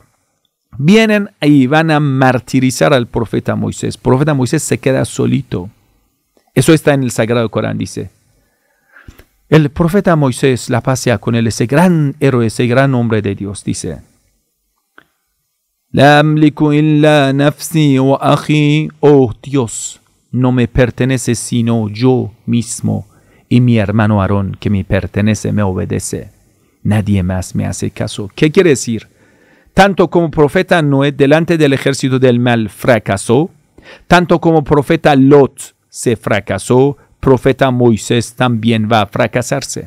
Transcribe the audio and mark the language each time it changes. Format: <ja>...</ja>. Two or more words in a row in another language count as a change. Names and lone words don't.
<es>Vienen y van a martirizar al profeta Moisés. El profeta Moisés se queda solito. Eso está en el Sagrado Corán, dice. El profeta Moisés, la paz sea con él, ese gran héroe, ese gran hombre de Dios, dice:</es> <ar>لا أملك إلا نفسي وأخي,</ar> <es>oh Dios, no me pertenece sino yo mismo y mi hermano Aarón, que me pertenece, me obedece. Nadie más me hace caso. ¿Qué quiere decir? Tanto como profeta Noé delante del ejército del mal fracasó, tanto como profeta Lot se fracasó, profeta Moisés también va a fracasarse.</es>